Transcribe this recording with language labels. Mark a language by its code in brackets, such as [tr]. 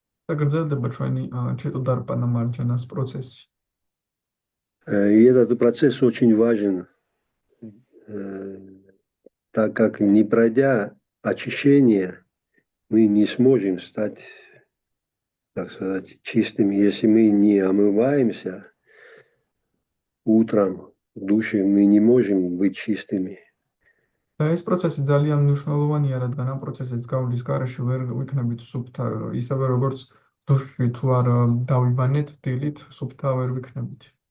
[ka] და გრძელდება ჩვენი ჩეტუდარპანა მარჯანას პროცესი. [ru] И этот процесс очень важен, так как не пройдя очищение, мы не сможем стать, так сказать, чистыми. Если мы не омываемся утром в душе, мы не можем быть чистыми. [ka] და ეს პროცესი ძალიან მნიშვნელოვანია, რადგან ამ პროცესის გავლის გარეშე ვერ ვიქნებით სუფთა, ისევე როგორც დუში თუ არ დავიბანეთ დილით, სუფთა ვერ ვიქნებით.